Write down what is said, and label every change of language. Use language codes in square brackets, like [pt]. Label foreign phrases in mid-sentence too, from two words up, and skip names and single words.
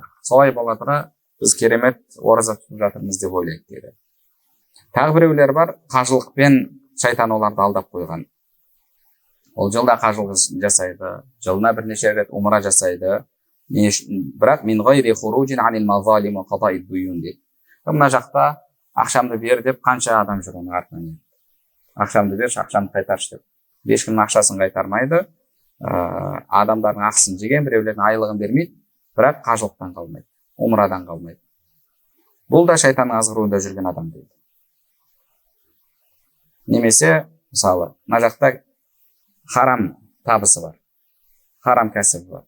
[kk] Солай бола тұра біз керемет ораза тұтып жатырмыз деп ойлайды дейді. Тағы біреулер бар, қажылықпен шайтан оларды алдап қойған. Ол жылда қажылық жасайды, жылына бірнеше рет умра жасайды. [ar] Бірақ من غير خروج عن المظالم وقضاء ديون дейді. [kk] Мына жақта ақшамды бер деп қанша адам жүр оның артынан. Ақшамды берші, ақшамды қайтаршы деп. Ешкімнің ақшасын қайтармайды, адамдардың ақысын жеген, біреулердің айлығын бермейді, бірақ қажылықтан қалмайды, умрадан қалмайды. Бұл да шайтанның азғыруында жүрген адам дейді. Немесе, мысалы, мына жақта харам табысы бар, харам кәсібі бар.